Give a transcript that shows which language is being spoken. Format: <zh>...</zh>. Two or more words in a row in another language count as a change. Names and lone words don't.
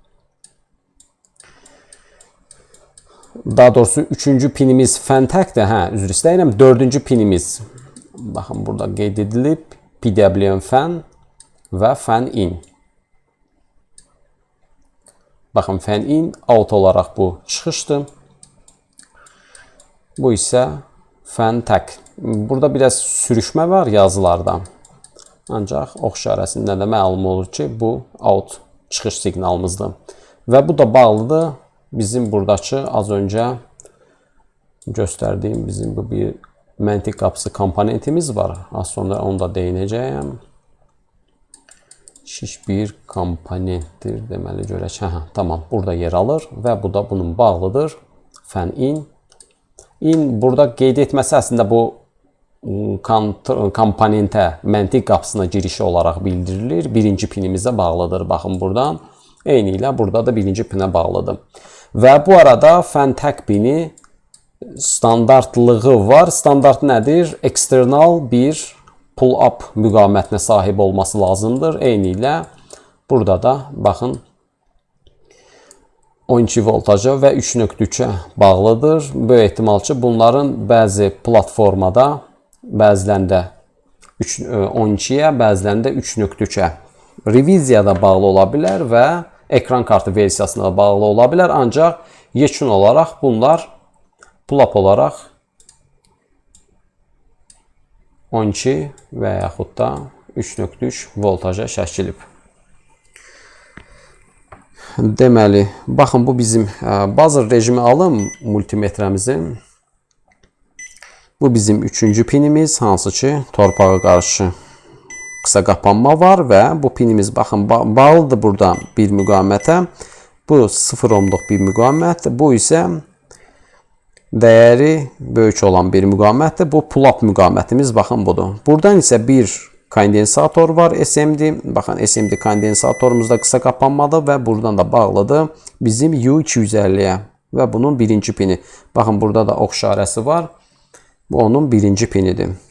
<az>Daha doğrusu, üçüncü pinimiz fan təkdir, üzr istəyirəm, dördüncü pinimiz, baxın, burada qeyd edilib,</az> <en>PWM fan</en> <az>və</az> <en>fan in.</en> <az>Baxın,</az> <en>fan in, out</en> <az>olaraq bu çıxışdır. Bu isə fan tək. Burada biraz sürüşmə var yazılarda. Ancaq ox işarəsində də məlum olur ki, bu out çıxış siqnalımızdır. Və bu da bağlıdır bizim buradakı az öncə göstərdiyim bizim bu bir məntiq qapısı komponentimiz var. Az sonra onu da değinəcəyəm. Şiş bir komponentdir. Deməli görək. Tamam, burada yer alır və bu da bunun bağlıdır.</az> <en>Fan in.</en> <az>In burada qeyd etməsi əslində bu komponentə, məntiq qapısına girişi olaraq bildirilir. Birinci pinimizə bağlıdır. Baxın buradan. Eyni ilə burada da birinci pinə bağlıdır. Və bu arada fan tək pini standartlığı var. Standart nədir? Eksternal bir pull-up müqavimətinə sahib olması lazımdır. Eyni ilə burada da baxın 12 voltaja və 3.3-ə bağlıdır. Böyük ehtimal ki, bunların bəzi platformada bəzilərində 12-yə, bəzilərində 3.3-ə. Reviziyada bağlı ola bilər və ekran kartı versiyasına da bağlı ola bilər. Ancaq yekun olaraq bunlar pull-up olaraq 12 və yaxud da 3.3 voltaja çəkilib. Deməli, baxın, bu bizim buzzer rejimi alım multimetrəmizin. Bu bizim 3-cü pinimiz, hansı ki torpağa qarşı qısa qapanma var və bu pinimiz, baxın, bağlıdır burada bir müqavimətə. Bu 0 ohmluq bir müqavimətdir. Bu isə dəyəri böyük olan bir müqavimətdir. Bu pull-up müqavimətimiz, baxın, budur. Buradan isə bir kondensator var, SMD. Baxın, SMD kondensatorumuzda qısa qapanmadır və buradan da bağlıdır bizim U250-yə və bunun birinci pini. Baxın, burada da ox işarəsi var. Bu onun birinci pinidir.</az>